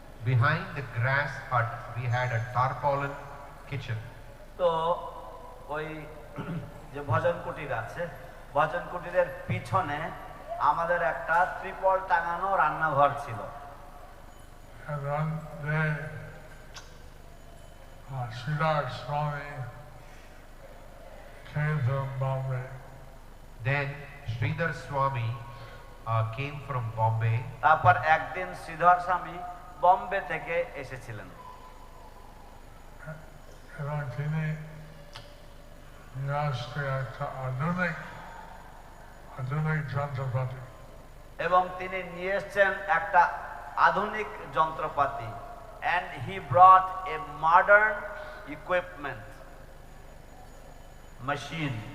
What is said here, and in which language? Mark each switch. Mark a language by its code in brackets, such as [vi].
[en] Behind the grass hut, we had a tarpaulin kitchen. [bn] তো ওই যে ভজন কুটির আছে, ভজন কুটিরের পিছনে আমাদের একটা ত্রিপল টাঙানো রান্নাঘর ছিল। [en] And one day, Srimad Swami came from Bombay. Then Sridhar Swami came from Bombay. [bn] তারপর একদিন শ্রীধর স্বামী বম্বে থেকে এসেছিলেন এবং তিনি নিয়ে আসতে একটা আধুনিক যন্ত্রপাতি এবং তিনি নিয়ে এসেছেন একটা আধুনিক যন্ত্রপাতি [en] and he brought a modern equipment machine.